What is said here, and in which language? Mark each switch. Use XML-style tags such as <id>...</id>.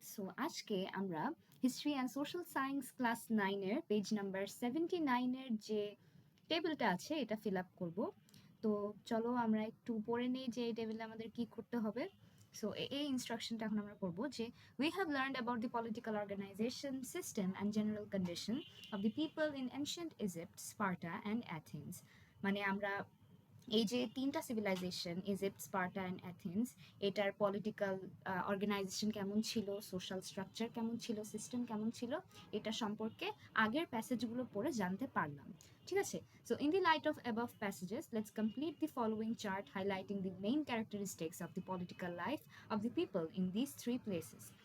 <bn>So আজকে আমরা history and social science class 9 এর পেজ নাম্বার 79 এর যে টেবিলটা আছে এটা ফিল আপ করব। তো চলো আমরা একটু পড়ে নেই যে এই টেবিলে আমাদের কি করতে হবে। সো এই ইনস্ট্রাকশনটা এখন আমরা করব যে</bn> <en>we have learned about the political organization, system and general condition of the people in ancient Egypt, Sparta and Athens.</en> <bn>মানে আমরা এই যে তিনটা civilisation Egypt, Sparta and Athens, এটার পলিটিক্যাল অর্গানাইজেশন কেমন ছিল, সোশ্যাল স্ট্রাকচার কেমন ছিল, সিস্টেম কেমন ছিল, এটা সম্পর্কে আগের প্যাসেজগুলো পড়ে জানতে পারলাম। ঠিক আছে,</bn> <en>So in the light of above passages let's complete the following chart highlighting the main characteristics of the political life of the people in this three places.</en>